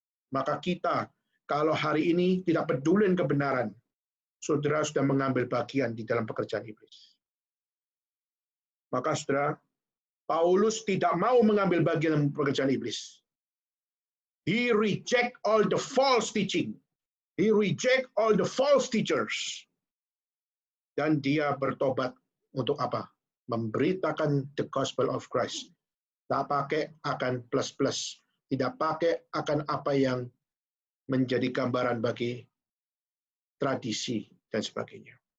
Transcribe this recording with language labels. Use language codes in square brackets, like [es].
[id] Maka kita, kalau hari ini tidak peduli kebenaran, saudara sudah mengambil bagian di dalam pekerjaan iblis. Maka saudara, Paulus tidak mau mengambil bagian dalam pekerjaan iblis. [en] He reject all the false teaching. He reject all the false teachers. [id] Dan dia bertobat untuk apa? Memberitakan [en] the gospel of Christ. [id] Tidak pakai akan plus-plus. Tidak pakai akan apa yang menjadi gambaran bagi tradisi dan sebagainya.